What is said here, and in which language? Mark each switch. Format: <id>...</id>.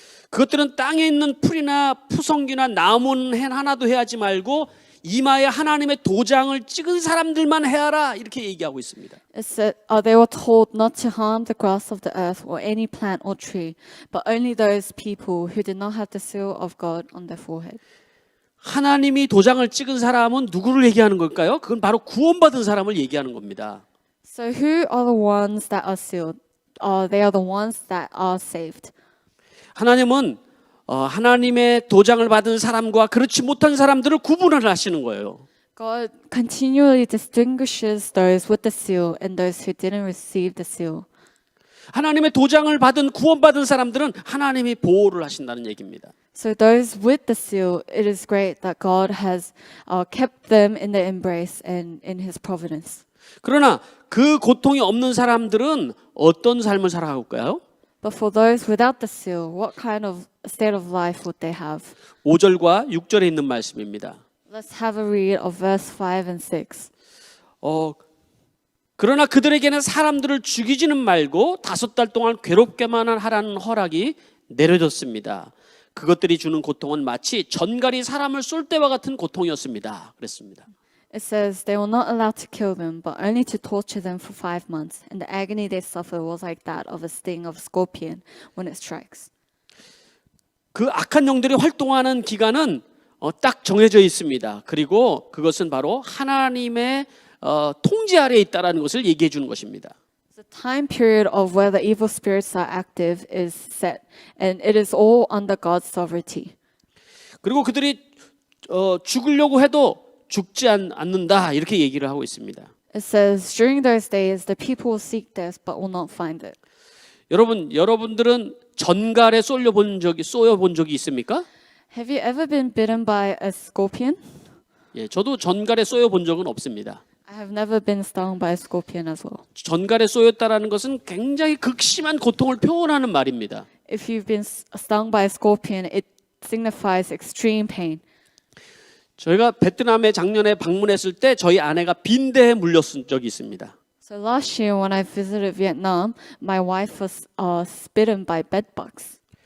<ko>그것들은 땅에 있는 풀이나 푸성기나 나무는 하나도 해하지 말고 이마에 하나님의 도장을 찍은 사람들만 해하라 이렇게 얘기하고 있습니다.</ko> <en>It said, they were told not to harm the grass of the earth or any plant or tree, but only those people who did not have the seal of God on their forehead.</en> <ko>하나님이 도장을 찍은 사람은 누구를 얘기하는 걸까요? 그건 바로 구원받은 사람을 얘기하는 겁니다.</ko> <en>So who are the ones that are sealed? They are the ones that are saved.</en> <ko>하나님은 하나님의 도장을 받은 사람과 그렇지 못한 사람들을 구분을 하시는 거예요.</ko> <en>God continually distinguishes those with the seal and those who didn't receive the seal.</en> <ko>하나님의 도장을 받은 구원받은 사람들은 하나님이 보호를 하신다는 얘기입니다.</ko> <en>So those with the seal, it is great that God has kept them in the embrace and in His providence.</en> <ko>그러나 그 고통이 없는 사람들은 어떤 삶을 살아갈까요?</ko> <en>But for those without the seal, what kind of state of life would they have?</en> <ko>5절과 6절에 있는 말씀입니다.</ko> <en>Let's have a read of verse 5 and 6.</en> <ko>그러나 그들에게는 사람들을 죽이지는 말고 5달 동안 괴롭게만 하라는 허락이 내려졌습니다. 그것들이 주는 고통은 마치 전갈이 사람을 쏠 때와 같은 고통이었습니다. 그랬습니다.</ko> <en>It says they were not allowed to kill them, but only to torture them for 5 months. And the agony they suffered was like that of a sting of a scorpion when it strikes.</en> <ko>그 악한 영들이 활동하는 기간은 딱 정해져 있습니다. 그리고 그것은 바로 하나님의 통제 아래에 있다라는 것을 얘기해 주는 것입니다.</ko> <en>The time period of where the evil spirits are active is set, and it is all under God's sovereignty.</en> <ko>그리고 그들이 죽으려고 해도 죽지 않는다 이렇게 얘기를 하고 있습니다.</ko> <en>It says, during those days, the people will seek death but will not find it.</en> <ko>여러분들은 전갈에 쏘여 본 적이 있습니까?</ko> <en>Have you ever been bitten by a scorpion?</en> <ko>예, 저도 전갈에 쏘여 본 적은 없습니다.</ko> <en>I have never been stung by a scorpion as well.</en> <ko>전갈에 쏘였다라는 것은 굉장히 극심한 고통을 표현하는 말입니다.</ko> <en>If you've been stung by a scorpion, it signifies extreme pain.</en> <ko>저희가 베트남에 작년에 방문했을 때 저희 아내가 빈대에 물렸은 적이 있습니다.</ko> <en>So last year when I visited Vietnam, my wife was bitten by bedbugs.</en>